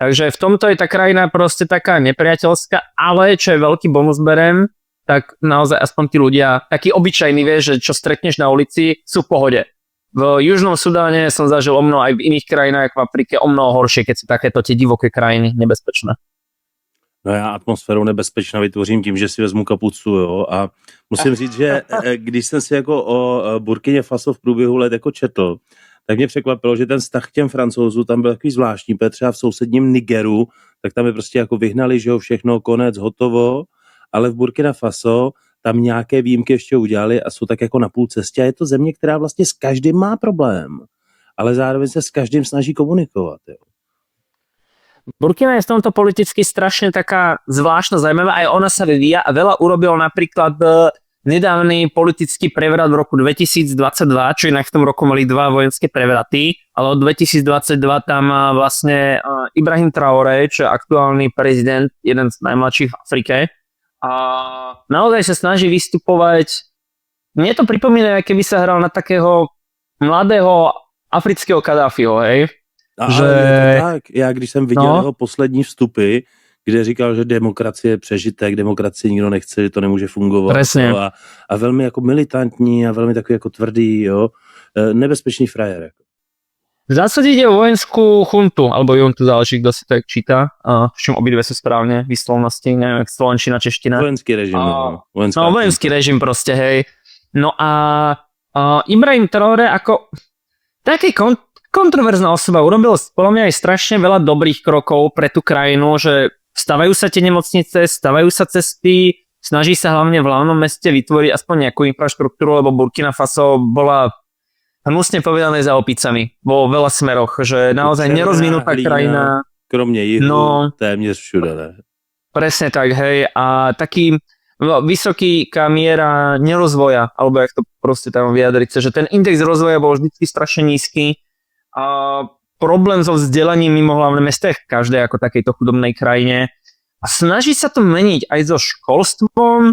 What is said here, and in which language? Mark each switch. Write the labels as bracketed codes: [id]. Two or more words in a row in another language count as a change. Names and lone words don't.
[sk] Takže v tomto je tá krajina proste taká nepriateľská, ale čo je veľký bonus berem, tak naozaj aspoň tí ľudia, takí obyčajní, vieš, že čo stretneš na ulici, sú v pohode. V Južnom Sudáne som zažil o mnoho, aj v iných krajinách v Afrike o mnoho horšie, keď sú takéto tie divoké krajiny nebezpečné. [cs] No já atmosféru nebezpečná vytvořím tím, že si vezmu kapucu, jo, a musím říct, že když jsem si jako o Burkině Faso v průběhu let jako četl, tak mě překvapilo, že ten vztah k těm Francouzů tam byl takový zvláštní, protože třeba v sousedním Nigeru, tak tam je prostě jako vyhnali, že jo, všechno, konec, hotovo, ale v Burkina Faso tam nějaké výjimky ještě udělali a jsou tak jako na půl cestě a je to země, která vlastně s každým má problém, ale zároveň se s každým snaží komunikovat, jo. [sk] Burkina je v tomto politicky strašne taká zvláštna, zaujímavá, aj ona sa vyvíja a veľa urobil napríklad nedávny politický prevrat v roku 2022, čo inak v tom roku mali 2 vojenské prevraty, ale od 2022 tam vlastne Ibrahim Traoré, čo je aktuálny prezident, jeden z najmladších v Afrike, a naozaj sa snaží vystupovať. Mne to pripomína, keby sa hral na takého mladého afrického Kadáfiho, hej? Že... je to tak. [cs] Já když jsem viděl jeho poslední vstupy, kde říkal, že demokracie je přežitek, demokracie nikdo nechce, že to nemůže fungovat. A velmi jako militantní a velmi takový jako tvrdý, jo. Nebezpečný frajer. Jako. [sk] V zásade ide o vojenskú chuntu, alebo juntu, záleží, kto si to tak číta, s čím obidve sú správne výslovnosti, neviem, slovenčina, čeština. Vojenský režim. Vojenský režim proste, hej. No a Ibrahim Traoré ako taký kontroverzná osoba, urobil podľa mňa aj strašne veľa dobrých krokov pre tú krajinu, že stavajú sa tie nemocnice, stavajú sa cesty, snaží sa hlavne v hlavnom meste vytvoriť aspoň nejakú infraštruktúru, lebo Burkina Faso bola hnusne povedané za opicami vo veľa smeroch, že naozaj nerozvinutá krajina. [cs] Kromě jihu, téměř všude, ne? [sk] Presne tak, hej, a taký vysoký miera nerozvoja, alebo jak to proste tam vyjadriť, že ten index rozvoja bol vždycky strašne nízky. A problém so vzdelaním mimo hlavné mesta v každej ako takejto chudobnej krajine a snaží sa to meniť aj so školstvom,